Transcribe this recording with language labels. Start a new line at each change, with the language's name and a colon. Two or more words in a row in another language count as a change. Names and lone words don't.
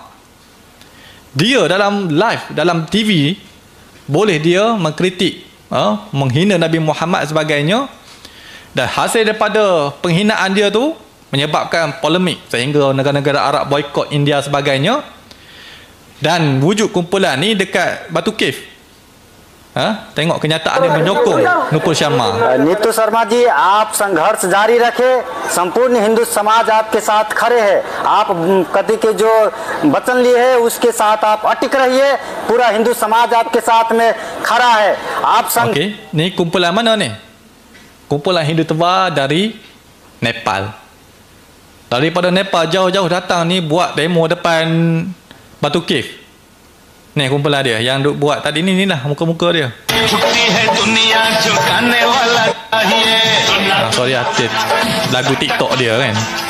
Malay: Dia dalam live, dalam TV, boleh dia mengkritik, menghina Nabi Muhammad sebagainya. Dan hasil daripada penghinaan dia tu, menyebabkan polemik sehingga negara-negara Arab boikot India sebagainya. Dan wujud kumpulan ni dekat Batu Cave. Tengok kenyataan dia menyokong Nupur Sharma.
Hindi: नीतू शर्मा जी, आप संघर्ष जारी रखे, संपूर्ण हिंदू समाज आपके साथ खड़े हैं। आप कति के जो वचन लिए हैं उसके साथ आप अटक रहिए, पूरा हिंदू समाज आपके साथ में खड़ा है। आप
Malay: Okey, ni kumpulan mana ni? Kumpulan Hindu Twa dari Nepal. Daripada Nepal jauh-jauh datang ni buat demo depan Batu Cave. Ni kumpulan dia yang duk buat tadi ni lah muka-muka dia. Sorry artis lagu TikTok dia kan.